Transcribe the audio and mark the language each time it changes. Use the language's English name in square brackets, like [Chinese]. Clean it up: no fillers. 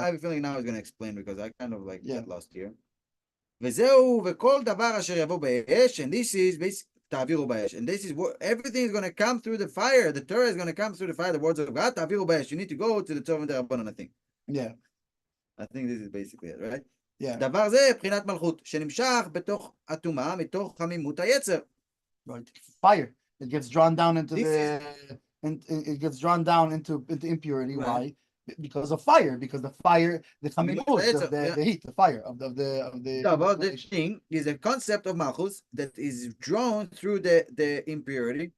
[English] I have a feeling now he's going to explain because I kind of like get lost here. [Hebrew] וזהו, וכל דבר אשר יבוא באש, [English] and this is basically, [Hebrew] תעבירו באש, [English] and this is what, everything is going to come through the fire, the Torah is going to come through the fire, the words of God, תעבירו באש, you need to go to the Torah and the Rabbanon, I think. Yeah. I think this is basically it, right? Yeah. [Hebrew] דבר זה, בחינת מלכות, שנמשך בתוך הטומאה, מתוך חמימות היצר. [English] Right. Fire. It gets drawn down into it gets drawn down into impurity. Right. Why? Because of fire, because the fire, the heat, the fire of the. About the thing is a concept of malchus that is drawn through the impurity,